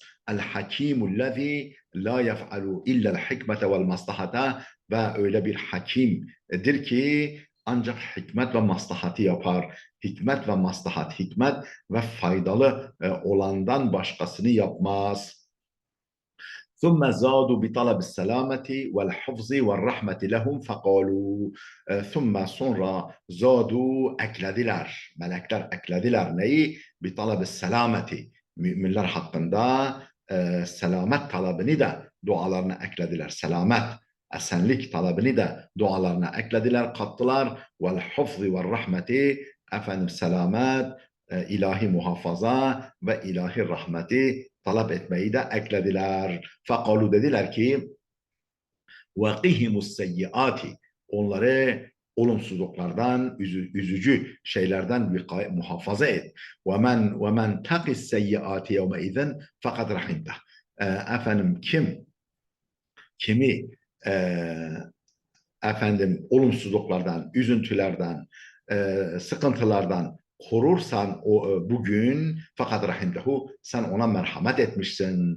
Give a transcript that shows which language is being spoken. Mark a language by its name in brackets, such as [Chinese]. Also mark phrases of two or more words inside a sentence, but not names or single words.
[Arabic] الحكيم الذي لا يفعل إلا الحكمة والمصلحة, [Turkish] ve öyle bir hakimdir ki ancak hikmet ve maslahatı yapar. Hikmet ve maslahat, hikmet ve faydalı olandan başkasını yapmaz. [Arabic] ثم زادوا بطلب السلامة والحفظ والرحمة لهم فقالوا [Turkish] sonra zadu eklediler. Melekler eklediler neyi? [Arabic] بطلب السلامة. [Turkish] Müminler hakkında selamet talabını da dualarına eklediler. Selamet, esenlik talabını da dualarına eklediler, kattılar. [Arabic] والحفظ والرحمة, [Turkish] efendim selamet, ilahi muhafaza ve ilahi rahmeti talep etmeyi de eklediler. Fekalu dediler ki [Arabic] وَقِهِمُ السَّيِّئَاتِ [Turkish] onları olumsuzluklardan, üzücü şeylerden muhafaza et. [Arabic] وَمَنْ تَقِ السَّيِّئَاتِ يَوْمَئِذٍ فَقَدْ رَحِمْتَهُ [Turkish] efendim kimi efendim olumsuzluklardan, üzüntülerden, sıkıntılardan korursan bugün fakat rahimtehu sen ona merhamet etmişsin.